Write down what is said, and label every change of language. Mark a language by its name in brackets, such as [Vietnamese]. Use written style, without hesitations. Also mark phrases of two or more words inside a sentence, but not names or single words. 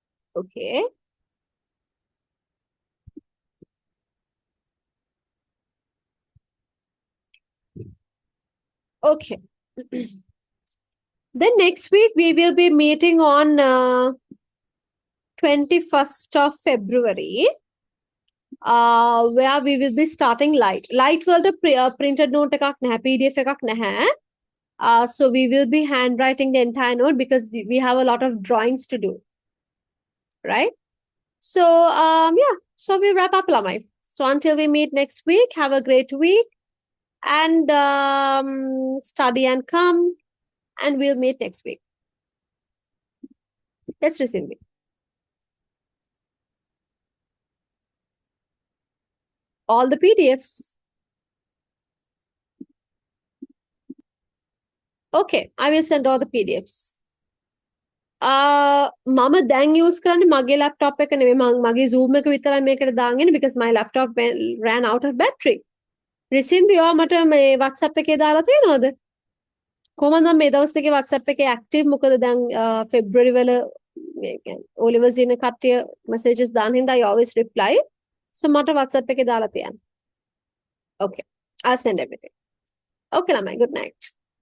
[English] Okay. Okay. Then next week we will be meeting on 21st of February, where we will be starting light. Light වලට printed note එකක් නැහැ, PDF එකක් නැහැ. So we will be handwriting the entire note because we have a lot of drawings to do, right? So yeah, so we wrap up, Lamai. So until we meet next week, have a great week and study and come, and we'll meet next week. Let's resume it. All the PDFs. Okay, I will send all the PDFs. [Sinhala] මම දැන් use කරන්නේ මගේ laptop එක නෙමෙයි, මගේ Zoom එක විතරයි මේකට දාගෙන [English] because my laptop ran out of battery. [Sinhala] Risindu ඔයා මට මේ WhatsApp එකේ දාලා තියෙනවද? කොහොමද මම මේ දවස් දෙකේ WhatsApp එකේ active? මොකද දැන් February වල මේ කියන්නේ Oliver's ඉන්න කට්ටිය messages දාන හින්දා [English] I always reply. [Sinhala] So මට WhatsApp එකේ දාලා තියන්න. [English] Okay, I'll send everything. Okay, Lamai, good night.